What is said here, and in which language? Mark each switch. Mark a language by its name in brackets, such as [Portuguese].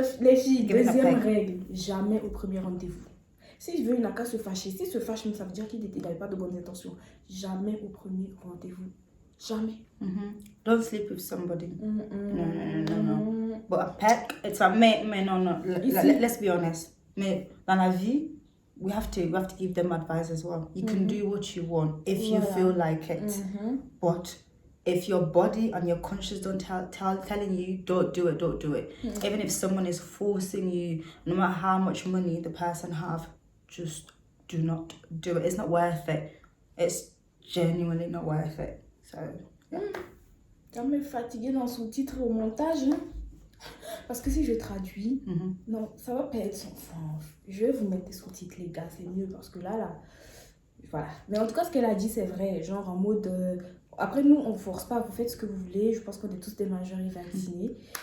[French] Les filles, deuxième règle, jamais au premier rendez-vous. Si je veux, il n'a qu'à se fâcher. S'il se fâche, ça veut dire qu'il n'avait pas de bonnes intentions. Jamais au premier rendez-vous. Jamais. [English] Don't sleep with somebody. No. But a peck, it's a mais no. Let's be honest. [French] Mais dans la vie, [English] we have to give them advice as well. You can do what you want if you feel like it. But if your body and your conscience don't telling you don't do it. Even if someone is forcing you, no matter how much money the person have, just do not do it. It's not worth it. It's genuinely not worth it. So, yeah. [French] Quand même fatiguée dans son titre au montage, hein? Parce que si je traduis, non, ça va perdre son sens. Je vais vous mettre des sous-titres, les gars, c'est mieux parce que là, voilà. Mais en tout cas, ce qu'elle a dit, c'est vrai. Genre en mode. Après, nous, on ne force pas, vous faites ce que vous voulez. Je pense qu'on est tous des majeurs et vaccinés.